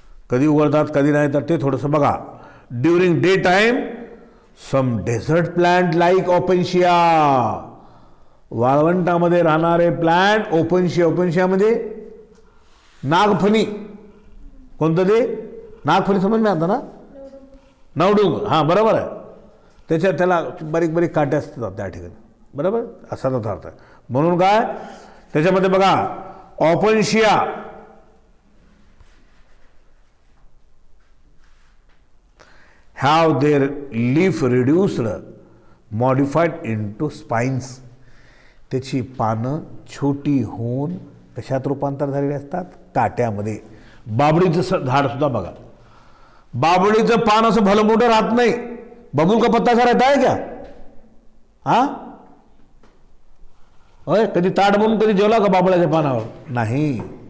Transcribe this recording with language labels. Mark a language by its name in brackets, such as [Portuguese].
[Marathi] कधी उघडतात कधी नाही तर ते थोडंसं बघा. [English] during day time some desert plant like opuntia, [Marathi] वाळवंटामध्ये राहणारे प्लांट ओपेन्शिया, ओपेन्शिया म्हणजे नागफणी. कोणतं ते नागफणी समज नाही आता ना, नवडुंग, हां बरोबर आहे. त्याला बारीक बारीक काटे असतात त्या ठिकाणी, बरोबर असा त्याचा अर्थ आहे. म्हणून काय त्याच्यामध्ये बघा ओपेन्शिया [English] have their leaf reduced modified into spines. [Marathi] त्याची पानं छोटी होऊन कशात रूपांतर झालेली असतात, काट्यामध्ये. बाबडीचं झाड सुद्धा बघा, बाबडीचं पान असं भलं मोठं राहत नाही, [Hindi] बबूल का पत्ता सा रहता है क्या? [Marathi] हा होय, कधी ताट बनवून कधी जेवला का बाबळ्याच्या पानावर? नाही.